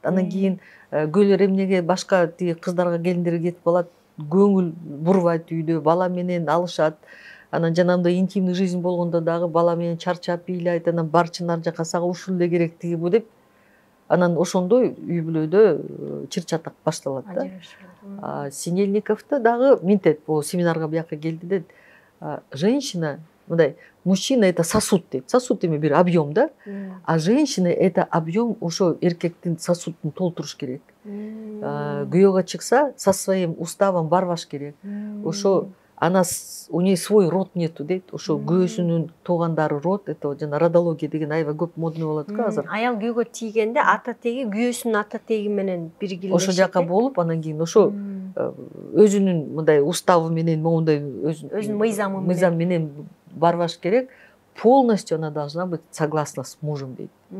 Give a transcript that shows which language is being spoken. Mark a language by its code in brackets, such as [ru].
[ky] Анан кийин күйөөлөр эмнеге башка тиги кыздарга, келиндерге кетип калат, көңүл бурбайт үйдө, бала менен алышат. Анан жанагындай интимный жизнь болгондо дагы бала менен чарчап ыйлайт, анан барчы нар жака сага ушул эле керек тиги бу деп. Анан ошондой үй бүлөдө чыр-чатак башталат да. Синельниковду дагы минтет, бул семинарга бияка келди дейт. [ru] Женщина, мындай, мужчина это сосуд дейт. [ky] Сосуд эми бир объем да. [ru] А женщина это объем [ky] ошо эркектин сосудун толтуруш керек. Күйөөгө чыкса, [ru] со своим уставом [ky] барбаш керек. [ru] Ошо у нее свой род нету дейт. [ky] Ошо күйөөсүнүн туугандары род, это жана родология деген аябай көп модный болот го азыр. Аял күйөөгө тийгенде ата теги күйөөсүнүн ата теги менен биргилешет. Ошо жака болуп, анан кийин ошо өзүнүн мындай уставы менен, моундай өзүнүн мыйзам менен барбаш керек. [ru] Полностью она должна быть согласна с мужем дейт.